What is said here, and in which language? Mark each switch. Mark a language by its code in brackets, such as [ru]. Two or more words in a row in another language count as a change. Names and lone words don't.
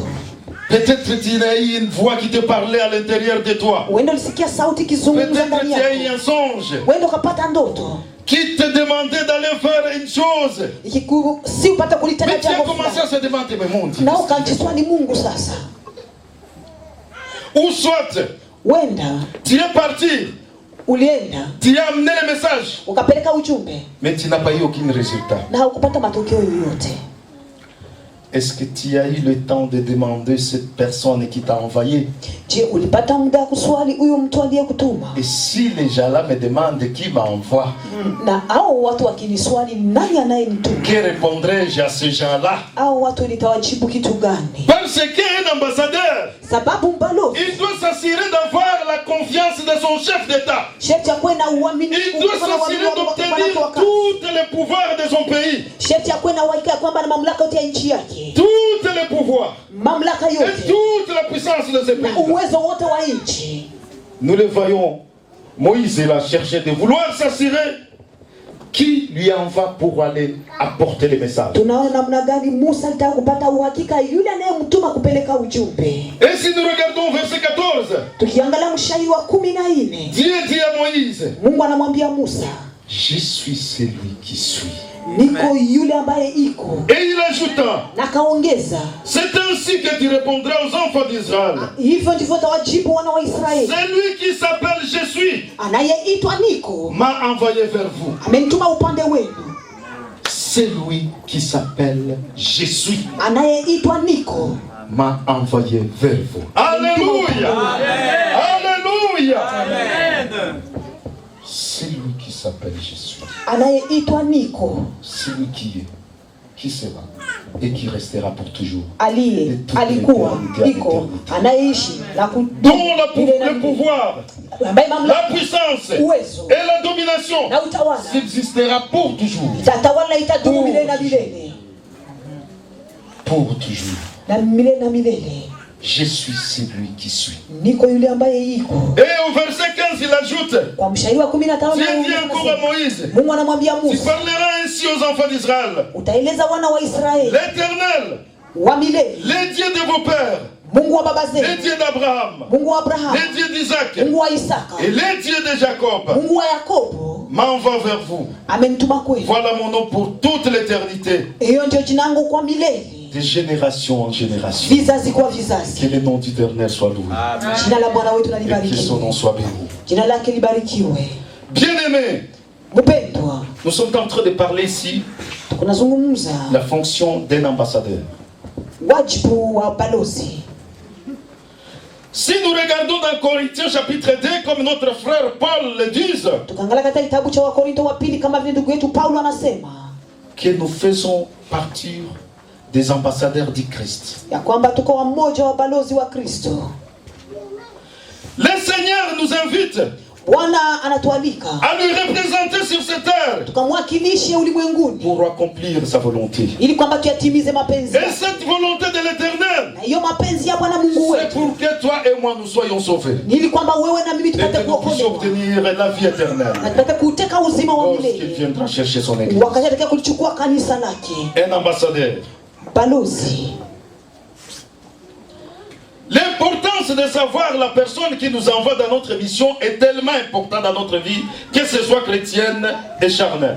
[fr] Peut-être tu as eu une voix qui te parlait à l'intérieur de toi. [sw] wenda ulisikia sauti kizungumza [fr] Peut-être [sw] ndani [fr] tu as eu [sw] yako, [fr] un songe [sw] wenda ukapata ndoto [fr] qui te demandait d'aller faire une chose. [sw] si upate kulitenda [fr] Mais tu as [sw] jambo [fr] commencé à [sw] fulani, [fr] se demander, mais mon Dieu. [sw] na ukajiswali Mungu. Sasa [fr] Ou soit, [sw] wenda [fr] tu es parti, [sw] ulienda [fr] tu as amené le message, [sw] ukapeleka ujumbe [fr] mais tu n'as pas eu aucun résultat. [sw] na haukupata matokeo yoyote. [fr] Est-ce que tu as eu le temps de demander cette personne qui t'a envoyé? [sw] Je, ulipata muda kuswali huyo mtu aliyekutuma? [fr] Et si les gens-là me demandent qui m'envoie, [sw] Na hao watu wakiniswali nani anayenituma, [fr] que répondrai-je à ces gens-là? [sw] hao watu nitawajibu kitu gani? [fr] Parce qu'un ambassadeur, [sw] Sababu mbalozi [fr] il doit s'assurer d'avoir la confiance de son chef d'État. [sw] sherti akuwe na uaminifu, [fr] Il doit [sw] kuwa na [fr] s'assurer [sw] uaminifu [fr] d'obtenir tous les pouvoirs de son pays. [sw] sherti akuwe na uhakika kwamba na mamlaka yote ya nchi yake, [fr] Tous les pouvoirs [sw] mamlaka [fr] et [sw] yote [fr] toute la puissance de ce [sw] na [fr] pays. [sw] uwezo wote wa nchi. [fr] Nous le voyons, Moïse il a cherché de vouloir s'assurer qui lui envoie pour aller apporter les messages. [sw] Tunaona namna gani Musa alitaka kupata uhakika yule anayemtuma kupeleka ujumbe. [fr] Et si nous regardons verset 14, [sw] Tukiangalia mstari wa 14, [fr] Dieu dit à Moïse, [sw] Mungu anamwambia Musa, [fr] je suis celui qui suis. [sw] niko yule ambaye iko. [fr] Et il ajouta, [sw] Na kaongeza, [fr] c'est ainsi que tu répondras aux enfants d'Israël. [sw] hivyo ndivyo utawajibu wana wa Israeli. [fr] Celui qui s'appelle je suis [sw] Anayeitwa niko [fr] m'a envoyé vers vous. [sw] amenituma upande wenu. [fr] Celui qui s'appelle je suis [sw] Anayeitwa niko [fr] m'a envoyé vers vous. Alléluia. [sw] Alléluia. [fr] Celui qui s'appelle je suis. [sw] anayeitwa niko [fr] Celui qui est, qui sera et qui restera pour toujours. [sw] aliye alikuwa niko anayeishi na [fr] Dont le pouvoir, [sw] ambaye [fr] la [sw] mamlaka [fr] puissance [sw] uwezo [fr] et la domination [sw] na utawala [fr] subsistera pour toujours. [sw] itatawala itadumu milele na milele [fr] Pour toujours. [sw] na milele na milele. [fr] Je suis celui qui suis. [sw] Niko yule ambaye iko. [fr] Et au verset 15, il ajoute, [sw] Kwa mstari wa 15 [fr] Dieu dit encore à Moïse, [sw] Mungu anamwambia [fr] tu [sw] Musa, [fr] parleras ainsi aux enfants d'Israël. [sw] utaeleza wana wa Israeli [fr] L'Éternel, [sw] wa milele, [fr] les dieux de vos pères, [sw] Mungu wa baba [fr] les [sw] zetu, [fr] dieux d'Abraham, [sw] Mungu wa Abrahamu, [fr] les dieux d'Isaac [sw] Mungu wa Isaka, [fr] et les dieux de Jacob [sw] Mungu wa Yakobo [fr] m'envoient vers vous. [sw] amenituma kwenu. [fr] Voilà mon nom pour toute l'éternité, [sw] Hiyo ndio jina langu kwa milele, [fr] de génération en génération. [sw] vizazi kwa vizazi. [fr] Que le nom d'Éternel soit loué [sw] Jina la Bwana wetu na [fr] et que son [sw] libarikiwe, [fr] nom soit béni. [sw] jina lake libarikiwe. [fr] Bien-aimés, [sw] Mpendwa, [fr] nous sommes en train de parler ici [sw] tunazungumza [fr] la fonction d'un ambassadeur. [sw] wajibu wa balozi. [fr] Si nous regardons dans Corinthiens chapitre 2, comme notre frère Paul le dit, [sw] Tukaangalia katika kitabu cha Wakorinto wa pili kama vile ndugu yetu Paulo anasema [fr] que nous faisons partie des ambassadeurs du Christ. [sw] ya kwamba tuko wamoja wa balozi wa Kristo. [fr] Le Seigneur nous invite [sw] Bwana anatualika [fr] à lui représenter sur cette terre [sw] tukamwakilishe ulimwenguni [fr] pour accomplir sa volonté. [sw] ili kwamba tuyatimize mapenzi [fr] Et cette volonté de l'Éternel, [sw] na hiyo mapenzi ya Bwana Mungu [fr] c'est [sw] wetu [fr] pour que toi et moi nous soyons sauvés [sw] ni ili kwamba wewe na mimi [fr] et [sw] tupate [fr] que nous puissions [sw] kuokolewa [fr] obtenir la vie éternelle [sw] na tupate kuteka uzima wa [fr] lorsqu'il [sw] milele [fr] viendra chercher son église. [sw] wakati atakaye kulichukua kanisa lake. [fr] Un ambassadeur. [sw] Balozi, [fr] L'importance de savoir la personne qui nous envoie dans notre mission est tellement importante dans notre vie, que ce soit chrétienne et charnelle.